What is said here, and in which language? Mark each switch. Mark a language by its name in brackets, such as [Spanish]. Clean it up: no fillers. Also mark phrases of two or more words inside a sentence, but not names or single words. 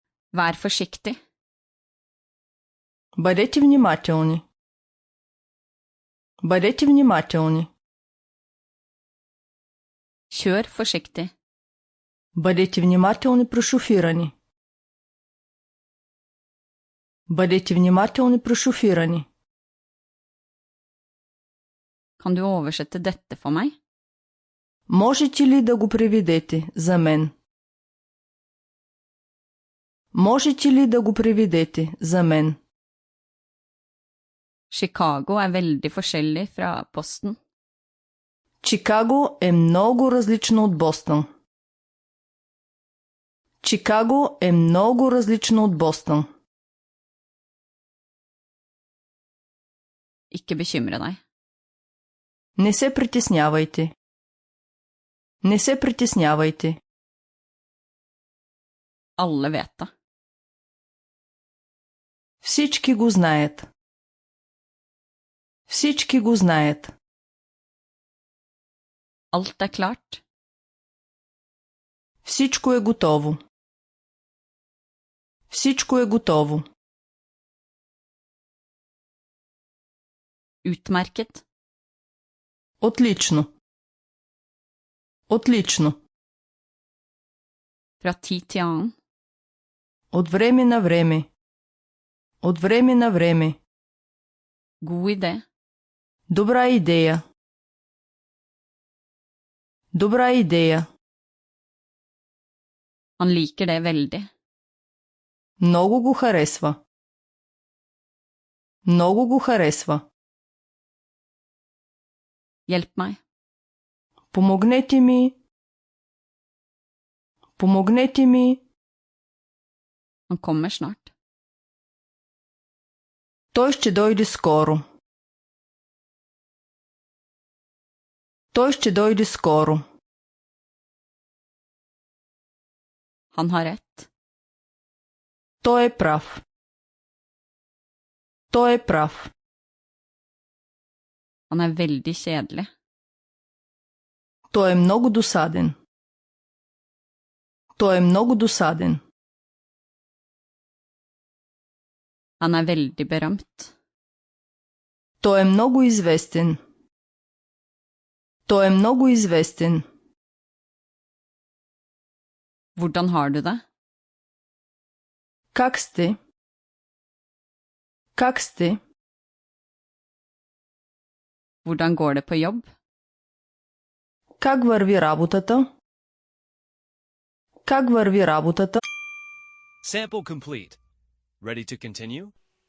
[Norwegian] Vær forsiktig. [Bulgarian] Бъдете внимателни. Бъдете внимателни. [Norwegian] Kjør forsiktig. [Bulgarian] Бъдете внимателни при шофиране. Бъдете внимателни при шофиране. [Norwegian] Kan du oversette dette for meg? [Bulgarian] Можете ли да го преведете за мен? Можете ли да го преведете за мен? [Norwegian] Chicago veldig forskjellig fra Boston. [Bulgarian] Чикаго много различно от Бостън. Чикаго много различно от Бостън. [Norwegian] Ikke bekymre deg. [Bulgarian] Не се притеснявайте. Не се притеснявайте. [Norwegian] Alle vet det. [Bulgarian] Всички го знаят. Всички го знаят. [Norwegian] Alt klart. [Bulgarian] Всичко е готово. Всичко е готово. [Norwegian] Utmerket. [Bulgarian] Отлично. Отлично. [Norwegian] Fra tid til annen. [Bulgarian] От време на време. От време на време. [Norwegian] God idé. [Bulgarian] Добра идея. Добра идея. [Norwegian] Han liker det veldig. [Bulgarian] Много го харесва. Много го харесва. [Norwegian] Hjelp meg. [Bulgarian] Помогнете ми. Помогнете ми. [Norwegian] Han kommer snart. [Bulgarian] Той ще дойде скоро. Той ще дойде скоро. [Norwegian] Han har rett. [Bulgarian] Той е прав. Той е прав. [Norwegian] Han veldig kjedelig. [Bulgarian] Той е много досаден. Той е много досаден. [Norwegian] Han veldig berømt. [Bulgarian] Той е много известен. Той е много известен. [Norwegian] Hvordan har du det? [Bulgarian] Как сте? Как сте? [Norwegian] Hvordan går det på jobb? [Bulgarian] Как върви работата? Как върви работата? [English] Sample complete. Ready to continue?